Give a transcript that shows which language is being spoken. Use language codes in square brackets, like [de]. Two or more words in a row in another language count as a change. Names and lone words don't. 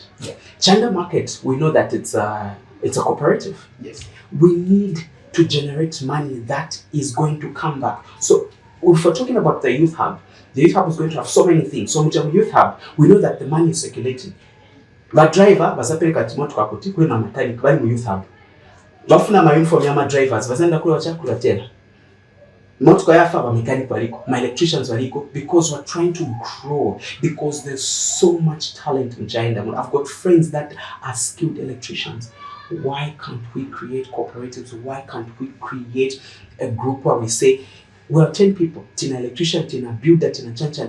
[en] Yeah. China Market, we know that it's a cooperative. Yes. We need to generate money that is going to come back. So if we're talking about the youth hub is going to have so many things. So in the youth hub, we know that the money is circulating. [ny] Badriver basapereka timotoka kuti kuli na mechanic bali mu [en] youth hub. [ny] Bafuna ma uniform ya ma drivers bazenda kula chakula tena. Motoka yafa ba mechanic baliko, [en] my electricians [ny] baliko, [en] because we're trying to grow, because there's so much talent in Chanda. I've got friends that are skilled electricians. Why can't we create cooperatives? Why can't we create a group where we say, we're 10 people, tina electrician, tina builder, [ny] tina chanchan.